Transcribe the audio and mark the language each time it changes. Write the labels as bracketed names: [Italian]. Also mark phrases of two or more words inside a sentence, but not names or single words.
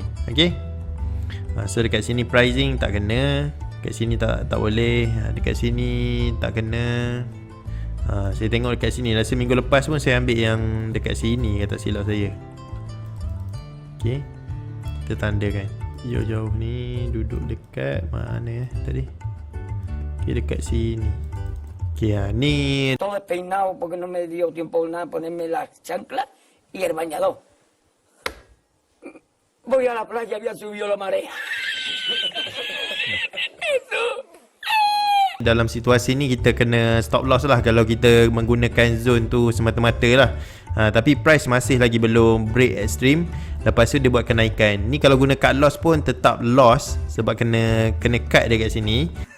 [Malay] Okay, so dekat sini pricing tak kena, dekat sini tak boleh, dekat sini tak kena, Saya tengok dekat sini. Rasa minggu lepas pun saya ambil yang dekat sini, kata silap saya. Okay, kita tandakan. Jauh-jauh ni duduk dekat mana tadi? Okay, dekat sini. Okay, ni [Spanish] Todo despeinado porque no me dio tiempo nada ponerme las chanclas y el bañador. Voy a la playa, había subido la marea. [Malay] dalam situasi ni kita kena [English] stop loss [Malay] lah kalau kita menggunakan zone tu semata-mata lah. Tapi price masih lagi belum [English] break extreme. [Malay] Lepas tu dia buat kenaikan. Ni kalau guna [English] cut loss [Malay] pun tetap loss sebab kena cut dia kat sini.